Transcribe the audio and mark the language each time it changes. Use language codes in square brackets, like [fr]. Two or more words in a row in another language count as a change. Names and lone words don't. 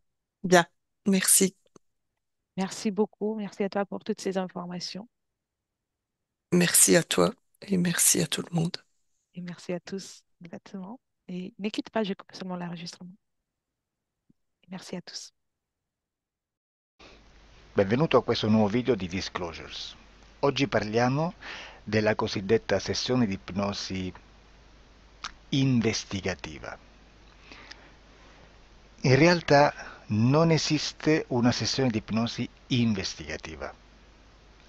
[fr] Bien, merci. Merci beaucoup. Merci à toi pour toutes ces informations. Merci à toi et merci à tout le monde. Et merci à tous. Exactement. Et ne quitte pas, je coupe seulement l'enregistrement. Merci à tous. [it] Benvenuto a questo nuovo video di Disclosures. Oggi parliamo della cosiddetta sessione di ipnosi investigativa. In realtà non esiste una sessione di ipnosi investigativa.